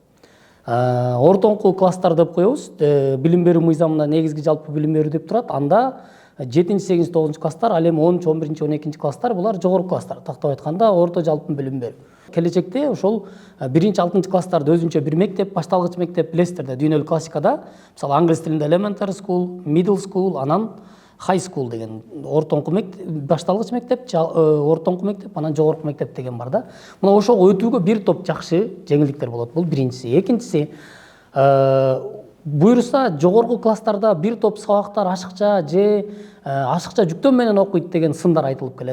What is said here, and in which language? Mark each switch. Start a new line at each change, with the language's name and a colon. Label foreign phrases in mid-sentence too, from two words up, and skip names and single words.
Kyrgyz: Ортоңку класстар деп коебуз. Билим берүү мыйзамында негизги жалпы билим берүү деп турат. Анда 7-8-9 класстар, ал эми 10-11-12 класстар булар жогорку класстар. Тактап айтканда орто жалпы билим берүү. Келечекте ошол 1-6 класстарды өзүнчө бир мектеп, башталгыч мектеп билесиздер да, дүйнөлүк классикада, мисалы англис тилинде
English: elementary school, middle school,
Kyrgyz: анан
English: high school
Kyrgyz: деген ортоңку мектеп, башталгыч мектеп, ортоңку мектеп, анан жогорку мектеп деген бар да. Мына ошого өтүүгө бир топ жакшы жеңилдиктер болот. Бул биринчиси. Экинчиси, буюрса жогорку класстарда бир топ сабактар ашыкча же ашыкча жүктөм менен окуйт деген сындар айтылып келет.